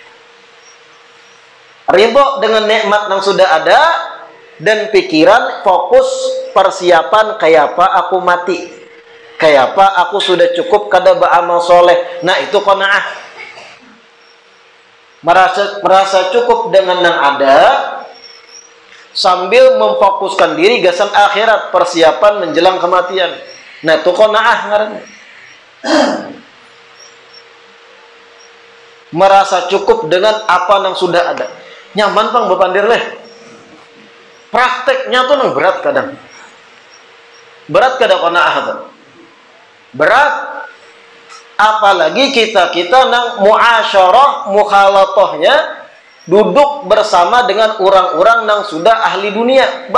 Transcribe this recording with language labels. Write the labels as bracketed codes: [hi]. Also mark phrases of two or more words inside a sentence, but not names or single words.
[id] Ridho dengan nikmat yang sudah ada, dan pikiran fokus persiapan kayak apa aku mati, kayak apa aku sudah cukup kada beramal soleh. Nah, itu qanaah. Merasa cukup dengan yang ada sambil memfokuskan diri gasan akhirat, persiapan menjelang kematian. Nah, itu qanaah ngarannya. Merasa cukup dengan apa yang sudah ada. [bjn] Nyaman pang bepandir leh. Prakteknya tuh nang berat kadang. [id] Berat kadang qanaah tuh. Berat, apalagi kita nang muasyarah, mukhalatohnya, duduk bersama dengan orang-orang yang sudah ahli dunia.